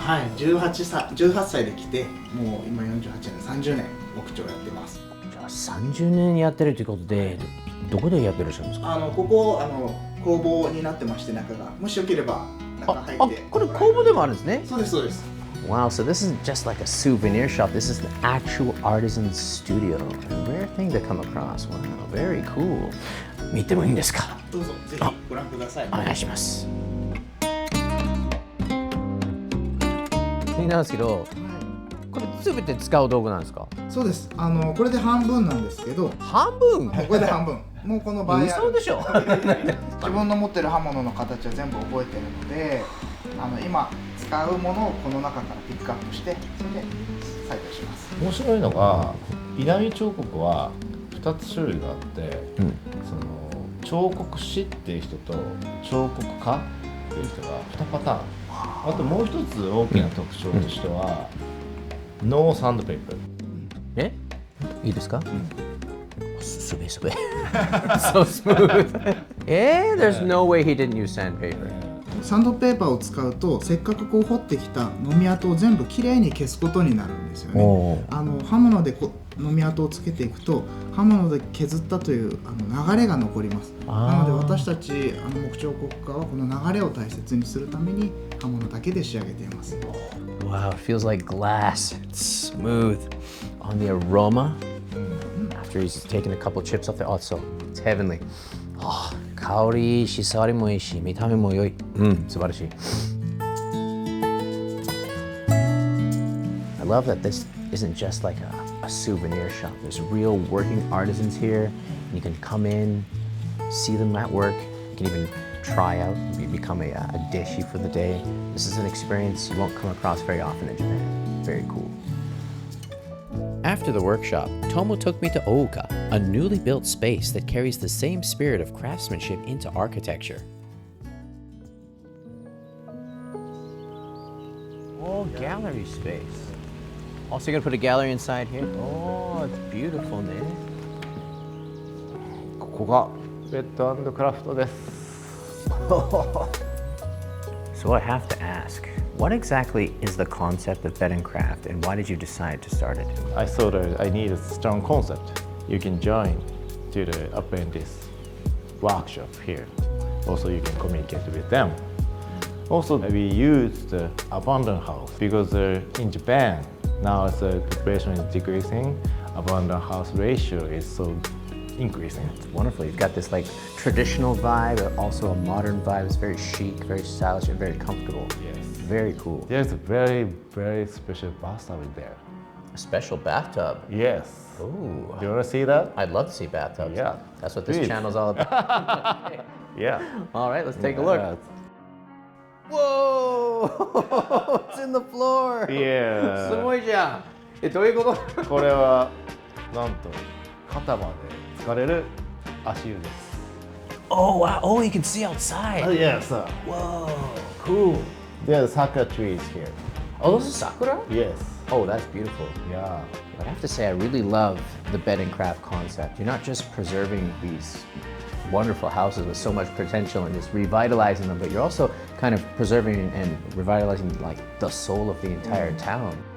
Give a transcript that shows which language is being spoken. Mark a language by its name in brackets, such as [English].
[Japanese] はい、18歳で来て、もう今48年、30年木彫やってます。じゃあ30年やってるということで、どこでやってらっしゃるんですか。ここ工房になってまして、中がもしよければ中入って。これ工房でもあるんですね。そうですそうです。 [English] Wow, so this isn't just like a souvenir shop. This is an actual artisan studio. A rare thing to come across. Wow, very cool. [Japanese] 見てもいいんですか。どうぞぜひご覧ください。お願いします。議なんですけど、これ全て使う道具なんですか？そうです。これで半分なんですけど、半分？これで半分。もうこの場合嘘でしょ？自分の持ってる刃物の形は全部覚えてるので、今使うものをこの中からピックアップして、それで採点します。面白いのが、稲荷彫刻は2つ種類があって、その彫刻師っていう人と彫刻家っていう人が2パターン。あともう一つ大きな特徴としては、ノーサンドペーパー。え？いいですか？すべすべ。 [English] So smooth. There's no way he didn't use sandpaper. [Japanese] サンドペーパーを使うと、せっかくこう彫ってきたのみ跡を全部きれいに消すことになるんですよね。刃物でのみ跡をつけていくと、刃物で削ったという流れが残ります。なので私たち木彫刻家はこの流れを大切にするために刃物だけで仕上げています。 [English] Wow, it feels like glass. It's smooth. On the aroma, after he's taken a couple chips off the also, it's heavenly. [Japanese] 香りいいし、触りもいいし、見た目も良い。素晴らしい。 [English] I love that this isn't just like a souvenir shop. There's real working artisans here. And you can come in, see them at work. You can even try out, become a dish for the day. This is an experience you won't come across very often in Japan. Very cool. After the workshop, Tomo took me to OUKA, a newly built space that carries the same spirit of craftsmanship into architecture. Oh, gallery space. Also, you're gonna put a gallery inside here? Oh, it's beautiful, man. [Japanese] ここがベッド&クラフトです。 [English] So I have to ask, what exactly is the concept of bed and craft, and why did you decide to start it? I thought I need a strong concept. You can join to the apprentice workshop here. Also, you can communicate with them. Also, we use the abandoned house because in Japan, now as the population is decreasing, abandoned house ratio is so increasing. It's wonderful. You've got this like traditional vibe, but also a modern vibe. It's very chic, very stylish, and very comfortable. Yes. Very cool. There's a very, very special bathtub there. A special bathtub. Yes. Ooh. Do you want to see that? I'd love to see bathtubs. Yeah. That's what this Please. channel's all about. Yeah. All right, let's take a look. Whoa! It's in the floor. Yeah. [Japanese] すごいじゃん。どういうこと？これはなんと肩まで疲れる足湯です。 [English] Oh wow! Oh, you can see outside. Oh yes. Whoa! Cool. There are sakura trees here. Oh, those are sakura? Yes. Oh, that's beautiful. Yeah. But I have to say, I really love the bed and craft concept. You're not just preserving these wonderful houses with so much potential and just revitalizing them, but you're also kind of preserving and revitalizing like the soul of the entire town.